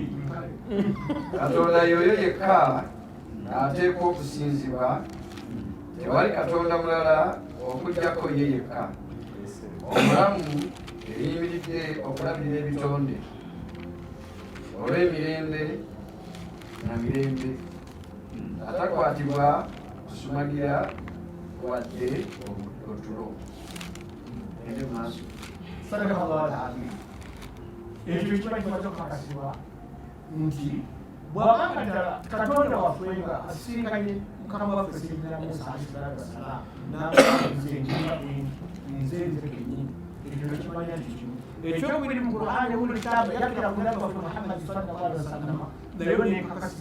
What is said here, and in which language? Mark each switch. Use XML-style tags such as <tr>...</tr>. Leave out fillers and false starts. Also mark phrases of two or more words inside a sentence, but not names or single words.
<lg>Katonda yoyo yekka n'ateekwa okusinzibwa, tewali katonda mulala okuggyako ye yekka, omulamu eyimiridde okulabirira ebitonde olw'emirembe na mirembe, atakwatibwa kusumagira wadde otulo. Ende maaso.</lg> <ar>صدق الله العظيم.</ar> <lg>Ekyo kiba kimaze okukakasibwa nti bw'abanga ddala katonda waffe nga asisinkanye mukama waffe Sayyidina Musa</lg> <ar>عليه الصلاة والسلام</ar> <lg>nze kennyini ekyo nekimanya nti kimu ekyokubiri mu Qur'ani buli kitaabu yakira ku nabbi waffe Muhammad</lg> <ar>صلى الله عليه وسلم</ar> <lg>naye nekakasibwa</lg>